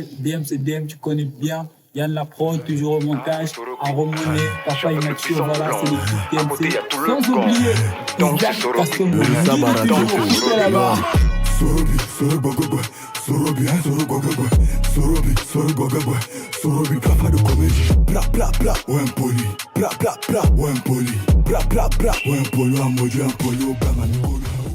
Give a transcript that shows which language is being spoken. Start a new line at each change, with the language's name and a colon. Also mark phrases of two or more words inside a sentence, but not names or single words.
French: DM, c'est DM, tu connais bien. Yann Laprode, toujours au montage, à Romoné, Papa Immature, voilà, c'est l'équipe TMC. Sans oublier, Isaac Kastombo, toujours là-bas. Sorobi, papa de comédie. Bla bla bla, ou impoli. Bla bla bla, ou impoli. Bla bla bla, ou impoli, ou impoli, ou impoli.